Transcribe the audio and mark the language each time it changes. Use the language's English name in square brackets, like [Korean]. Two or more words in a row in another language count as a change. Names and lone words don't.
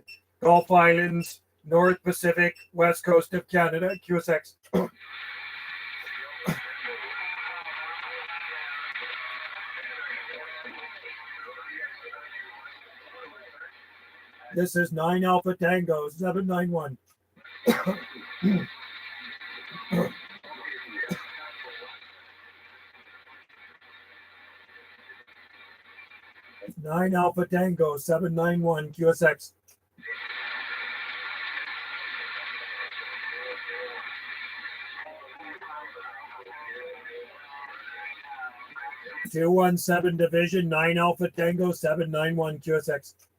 [English] Gulf Islands, North Pacific, West Coast of Canada. QSX. This is 9 Alpha Tango 791. 9 Alpha Tango 791 QSX. .217 Division 9 Alpha Tango 791 QSX.